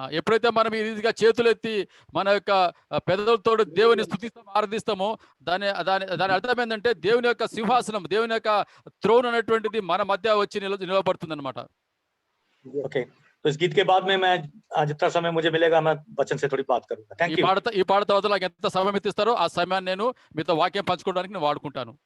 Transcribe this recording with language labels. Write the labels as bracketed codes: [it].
[te] ఎప్పుడైతే మనం ఈ రీతిగా చేతులు ఎత్తి మన యొక్క పెదవులతో దేవుని స్తుతిస్తామో ఆరాధిస్తామో దాని అర్థం ఏంటంటే దేవుని యొక్క సింహాసనం, దేవుని యొక్క థ్రోన్ అనేటువంటిది మన మధ్య వచ్చి నిలబడుతుంది అన్నమాట. [hi] ఓకే, तो इस गीत के बाद में मैं जितना समय मुझे मिलेगा मैं वचन से थोड़ी बात करूंगा. [en] Thank you. [te] ఈ పాట తర్వాత నాకు ఎంత సమయం ఇస్తారో ఆ సమయాన్ని నేను మీతో వాక్యం పంచుకోవడానికి నేను వాడుకుంటాను.